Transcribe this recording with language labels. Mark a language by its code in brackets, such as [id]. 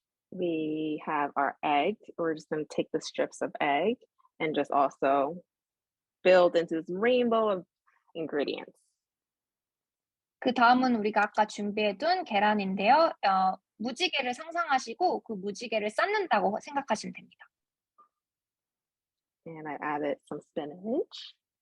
[en] We have our egg. We're just going to take the strips of egg and just also build into this rainbow of ingredients. [ko] 그 다음은 우리가 아까 준비해둔 계란인데요. 무지개를 상상하시고 그 무지개를 쌓는다고 생각하시면 됩니다. [en] And I added some spinach.